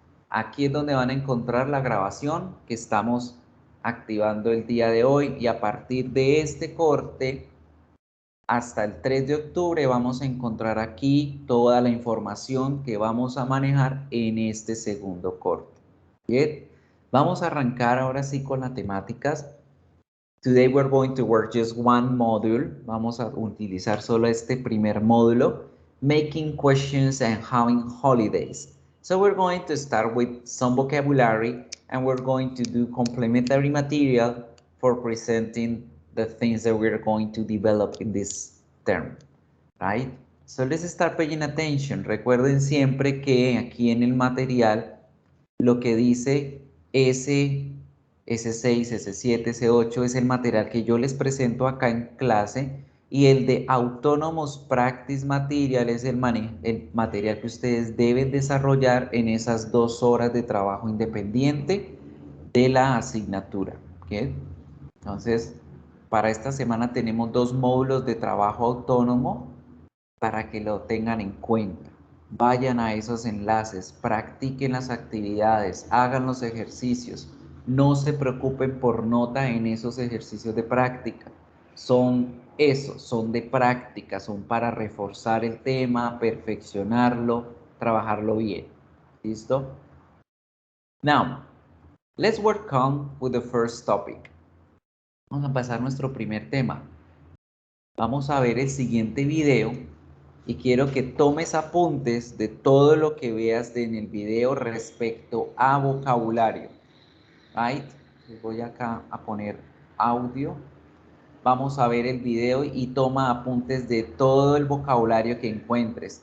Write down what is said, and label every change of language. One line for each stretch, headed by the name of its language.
Spanish: Aquí es donde van a encontrar la grabación que estamos activando el día de hoy, y a partir de este corte hasta el 3 de octubre vamos a encontrar aquí toda la información que vamos a manejar en este segundo corte. Bien, vamos a arrancar ahora sí con las temáticas.
English: Today we're going to work just one module.
Spanish: Vamos a utilizar solo este primer módulo,
English: making questions and having holidays. So we're going to start with some vocabulary, and we're going to do complementary material for presenting the things that we're going to develop in this term, right? So let's start paying attention.
Spanish: Recuerden siempre que aquí en el material lo que dice S6, S7, S8 es el material que yo les presento acá en clase, y el de Autonomous Practice Material es el material que ustedes deben desarrollar en esas 2 horas de trabajo independiente de la asignatura. ¿Okay? Entonces, para esta semana tenemos 2 módulos de trabajo autónomo para que lo tengan en cuenta. Vayan a esos enlaces, practiquen las actividades, hagan los ejercicios. No se preocupen por nota en esos ejercicios de práctica. Son de práctica, son para reforzar el tema, perfeccionarlo, trabajarlo bien. ¿Listo?
English: Now, let's work on with the first topic.
Spanish: Vamos a pasar a nuestro primer tema. Vamos a ver el siguiente video y quiero que tomes apuntes de todo lo que veas en el video respecto a vocabulario. Right? Les voy acá a poner audio. Vamos a ver el video y toma apuntes de todo el vocabulario que encuentres.